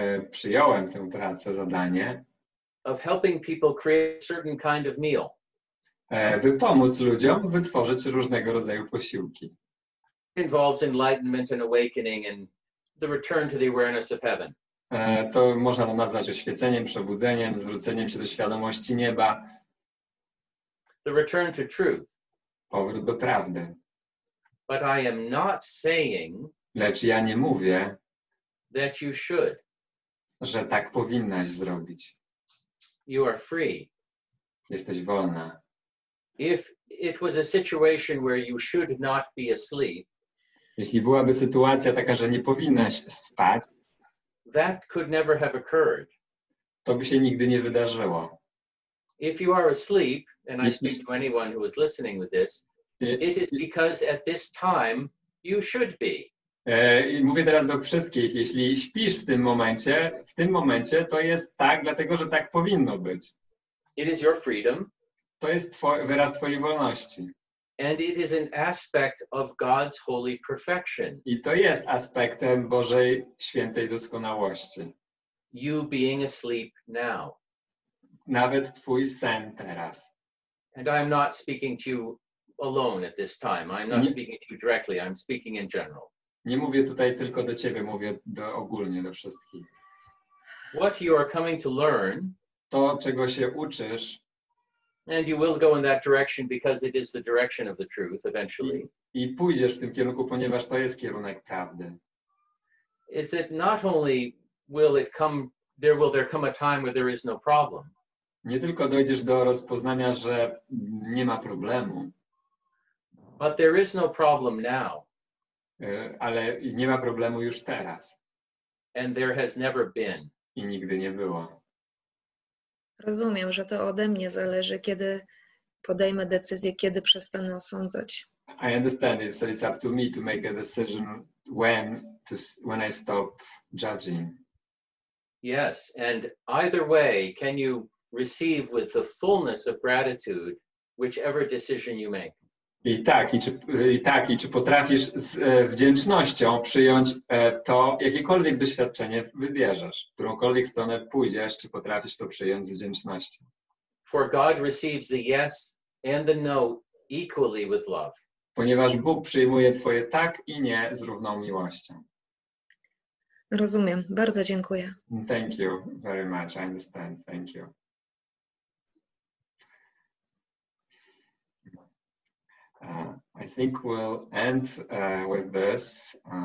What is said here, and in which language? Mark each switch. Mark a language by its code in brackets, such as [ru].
[pl] przyjąłem tę pracę, zadanie, [en] of helping people create a certain kind of meal. [pl] by pomóc ludziom wytworzyć różnego rodzaju posiłki. [en] It involves enlightenment and awakening and the return to the awareness of heaven. [pl] To można nazwać oświeceniem, przebudzeniem, zwróceniem się do świadomości nieba, [en] The return to truth. [pl] powrót do prawdy. [en] But I am not saying [pl] Lecz ja nie mówię, [en] that you should. [pl] że tak powinnaś zrobić. [en] You are free. [pl] Jesteś wolna. [en] If it was a situation where you should not be asleep, [pl] Jeśli byłaby sytuacja taka, że nie powinnaś spać, [en] that could never have occurred. [pl] to by się nigdy nie wydarzyło. [en] If you are asleep, and I Yes, speak yes. to anyone who is listening with this, it is because at this time you should be. [pl] I mówię teraz do wszystkich, jeśli śpisz w tym momencie to jest tak, dlatego że tak powinno być. [en] It is your freedom, [pl] To jest wyraz twojej wolności. [en] and it is an aspect of God's holy perfection. [pl] I to jest aspektem Bożej świętej doskonałości. [en] You being asleep now. [pl] Nawet twój sen teraz. [en] And I'm not speaking to you alone at this time. I'm not [pl] Nie- [en] speaking to you directly. I'm speaking in general. [pl] Nie mówię tutaj tylko do ciebie, mówię ogólnie do wszystkich. [en] What you are coming to learn, [pl] To, czego się uczysz, [en] and you will go in that direction because it is the direction of the truth eventually, [pl] i pójdziesz w tym kierunku, ponieważ to jest kierunek prawdy. [en] is that not only will there come a time where there is no problem, [pl] Nie tylko dojdziesz do rozpoznania, że nie ma problemu, [en] but there is no problem now, [pl] ale nie ma problemu już teraz [en] and there has never been. [pl] i nigdy nie było. Rozumiem, że to ode mnie zależy, kiedy podejmę decyzję, kiedy przestanę osądzać. [en] I understand it, so it's up to me to make a decision when I stop judging. Yes, and either way, can you receive with the fullness of gratitude whichever decision you make? [pl] I czy potrafisz z wdzięcznością przyjąć to, jakiekolwiek doświadczenie wybierzesz, w którąkolwiek stronę pójdziesz, czy potrafisz to przyjąć z wdzięcznością. [en] For God receives the yes and the no equally with love. [pl] Ponieważ Bóg przyjmuje twoje tak i nie z równą miłością. Rozumiem. Bardzo dziękuję. [en] Thank you very much. I understand. Thank you. I think we'll end with this.